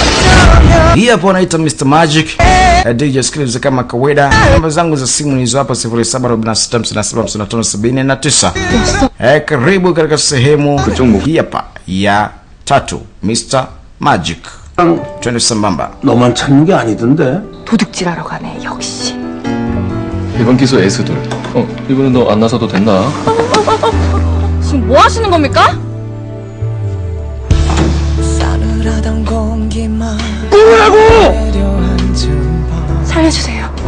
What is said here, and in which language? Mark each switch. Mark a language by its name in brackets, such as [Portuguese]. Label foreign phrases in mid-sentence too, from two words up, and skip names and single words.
[Swahili] Hii hapo anaita Mr Magic. DJ Skills kama kawaida. Namba zangu za simu ni hizo hapa 0746575579. Karibu katika sehemu hii hapa ya 3 Mr Magic. Twende sambamba. [Korean] 너만 찾는 게 아니던데. 도둑질하러 가네 역시. 이번 기소 에이스들. 이번엔 너 안 나서도 됐나? 지금 뭐 하시는 겁니까? 싸늘하던 공기만 뭐라고? 살려주세요.